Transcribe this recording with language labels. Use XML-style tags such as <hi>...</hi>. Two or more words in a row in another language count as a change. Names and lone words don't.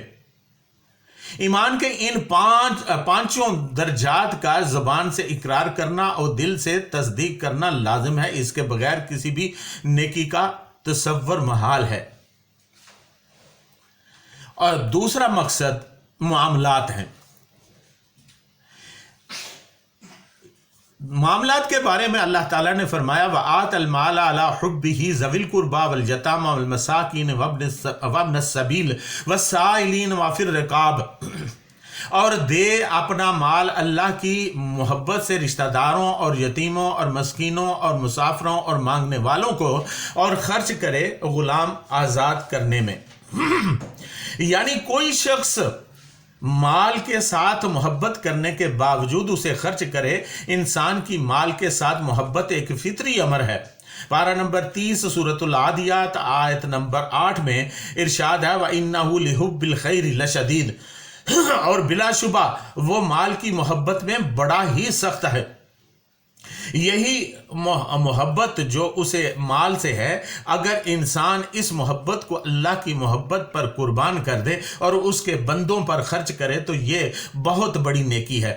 <hi>ईमान के इन पांचों दर्जात का ज़बान से इकरार करना और दिल से तस्दीक करना लाजिम है, इसके बगैर किसी भी नेकी का तसव्वुर महाल है। और दूसरा मकसद मामलात हैं। मामलात के बारे में अल्लाह ताला ने फरमाया,</hi> <ar>وآتى المال على حبه ذوي القربى واليتامى والمساكين وابن السبيل والسائلين وفي الرقاب,</ar> <hi>और दे अपना माल अल्लाह की मोहब्बत से रिश्तेदारों और यतीमों और मस्कीनों और मुसाफिरों और मांगने वालों को, और खर्च करे गुलाम आज़ाद करने में। यानी कोई शख्स माल के साथ मोहब्बत करने के बावजूद उसे खर्च करे, इंसान की माल के साथ मोहब्बत एक फितरी अमर है। पारा नंबर 30 सूरतुल आदियात आयत नंबर 8 में इरशाद है,</hi> <ar>وإنه لحب الخير لشديد,</ar> <hi>और बिलाशुबा वो माल की मोहब्बत में बड़ा ही सख्त है। यही मोहब्बत जो उसे माल से है, अगर इंसान इस मोहब्बत को अल्लाह की मोहब्बत पर कुर्बान कर दे और उसके बंदों पर खर्च करे तो ये बहुत बड़ी नेकी है।</hi>